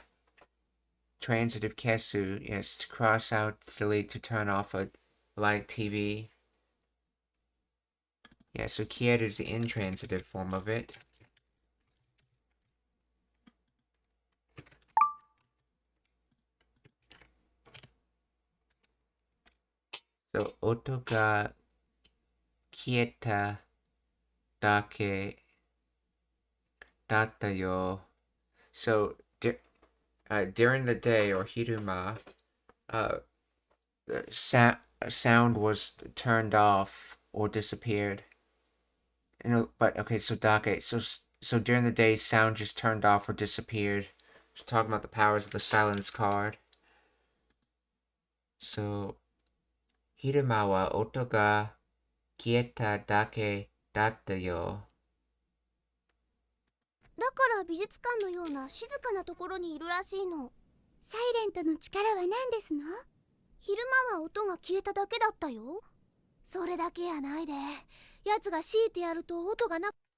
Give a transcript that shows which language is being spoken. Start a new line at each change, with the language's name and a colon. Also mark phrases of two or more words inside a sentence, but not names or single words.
English: Transitive kesu, yes, to cross out, to delete, to turn off a light TV. Yeah, so kieru is the intransitive form of it. So,
Japanese: 音が消えただけだったよ.
English: So, during the day, or hiruma, sound was turned off or disappeared. But okay, so dake, so during the day, sound just turned off or disappeared. Just talking about the powers of the silence card. So,
Japanese: 昼間は音が消えただけだったよ. だから美術館のような静かなところにいるらしいの。サイレントの力は何ですの？昼間は音が消えただけだったよ。それだけやないで。やつが強いてやると音がな